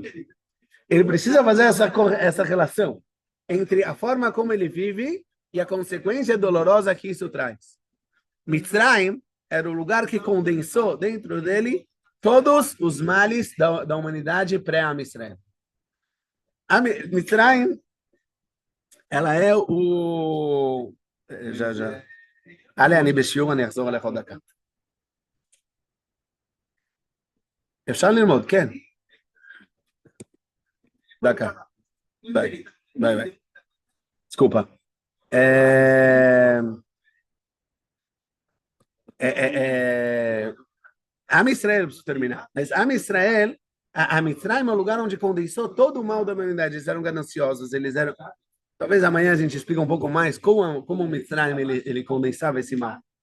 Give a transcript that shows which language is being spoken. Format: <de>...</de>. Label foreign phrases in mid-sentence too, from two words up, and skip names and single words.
<pt>Ele precisa fazer essa relação entre a forma como ele vive e a consequência dolorosa que isso traz. Mitzrayim era o lugar que condensou dentro dele todos os males da humanidade pré-Mitzrayim. A Mitzrayim, ela é o... já.</pt> <he>אני בשיעור, אני אחזור עליך עוד דקה. אפשר ללמוד, כן. דקה. ביי.</he> <pt>Desculpa.</pt> <he>עם ישראל,</he> <pt>preciso terminar. Mas</pt> <he>עם ישראל,</he> <pt>a Mitzrayim é o lugar onde condensou todo o mal da humanidade. Eles eram gananciosos, eles eram... Talvez amanhã a gente explique um pouco mais como o Mitzrayim ele condensava esse mal.</pt>